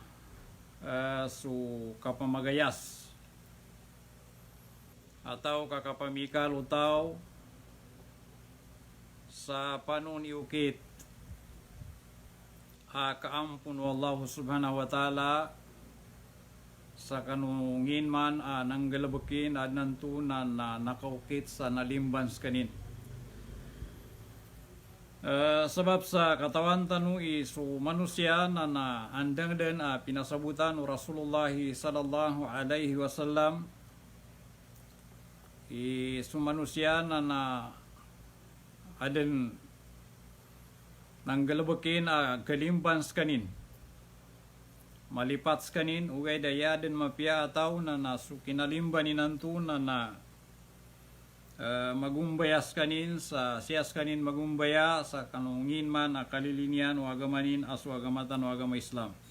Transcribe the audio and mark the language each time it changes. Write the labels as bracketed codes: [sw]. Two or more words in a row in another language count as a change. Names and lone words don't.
[mdh] su kapamagayas atau kakapamikal utaw sa panun iukit kaampun [ar] الله سبحانه وتعالى [mdh] sa kanungin man nanggalabukin nantunan na nakaukit sa nalimbans kanin. Sebab sa katawan tanu isu manusia na andang din pinasabutan o Rasulullah [ar] صلى الله عليه وسلم [mdh] isu manusia na adan nanggalabukin kalimbans kanin. Malipats kanin ugay daya din mapia ataw na nasukinalimbani nantu na magumbayas kanin sa siyas kanin magumbaya sa kanungin man kalilinian o agamanin asu agamatan o agama Islam.